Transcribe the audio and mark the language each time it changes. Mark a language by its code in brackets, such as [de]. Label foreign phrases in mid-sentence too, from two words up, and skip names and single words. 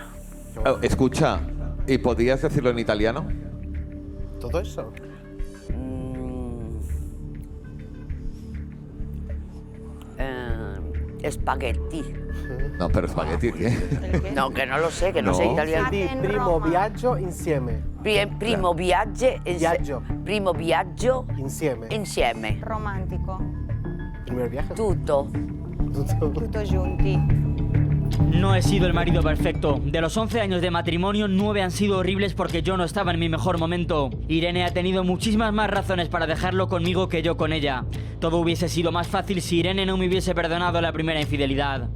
[es] Escucha, ¿y podías decirlo en italiano? ¿Todo eso? Spaghetti. No, pero espagueti, ¿qué? No, que no lo sé, que no sé italiano. [it] Di primo viaggio insieme. Primo viaggio. Primo viaggio insieme. Romantico. [es] Primer viaje. [it] Tutto. Tutto junti. [es] No he sido el marido perfecto. De los 11 años de matrimonio, 9 han sido horribles porque yo no estaba en mi mejor momento. Irene ha tenido muchísimas más razones para dejarlo conmigo que yo con ella. Todo hubiese sido más fácil si Irene no me hubiese perdonado la primera infidelidad.